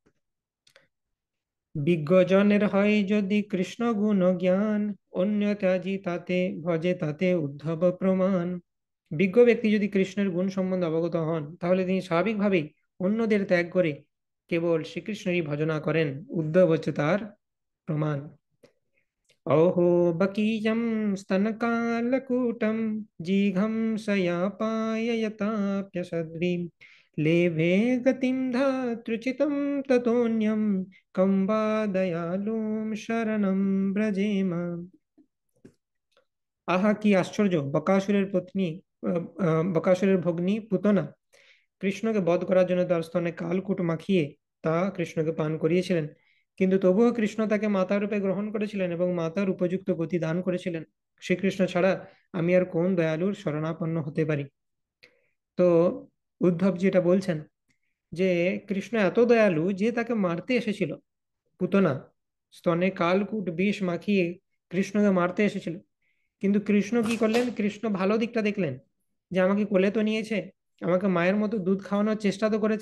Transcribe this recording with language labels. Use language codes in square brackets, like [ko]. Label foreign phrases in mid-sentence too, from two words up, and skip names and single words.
[bn] বিজ্ঞজনের হয় যদি কৃষ্ণ গুণ জ্ঞান, অন্য ত্যাজি তাতে ভজে তাতে উদ্ধব প্রমাণ। বিজ্ঞ ব্যক্তি যদি কৃষ্ণের গুণ সম্বন্ধে অবগত হন তাহলে তিনি স্বাভাবিকভাবেই অন্যদের ত্যাগ করে কেবল শ্রীকৃষ্ণেরই ভজনা করেন। উদ্ধব হচ্ছে তার প্রমাণ। [sa] অহো বকীয়ম স্তনকালকূটম জিঘম সয়াপায়য়তাপ্যসদ্ভিঃ লেভে গতিম ধাতৃচিতম ততোন্যম কম বা দয়ালুম শরণম ব্রজেম। [bn] আহা কি আশ্চর্য, বকাসুরের পত্নী বকাসুরের ভগ্নী পুতনা কৃষ্ণকে বধ করার জন্য তার স্তনে কালকূট মাখিয়ে তা কৃষ্ণকে পান করিয়েছিলেন, কিন্তু তবুও কৃষ্ণ তাকে মাতা রূপে গ্রহণ করেছিলেন এবং মাতার উপযুক্ত গতি দান করেছিলেন। শ্রীকৃষ্ণ ছাড়া আমি আর কোন দয়ালুর শরণাপন্ন হতে পারি। তো উদ্ধব যেটা বলছেন যে কৃষ্ণ এত দয়ালু যে তাকে মারতে এসেছিল, পুতনা স্তনে কালকূট বিষ মাখিয়ে কৃষ্ণকে মারতে এসেছিল, কিন্তু কৃষ্ণ কি করলেন, কৃষ্ণ ভালো দিকটা দেখলেন যে আমাকে কোলে তো নিয়েছে, আমাকে মায়ের মতো দুধ খাওয়ানোর চেষ্টা তো করেছে।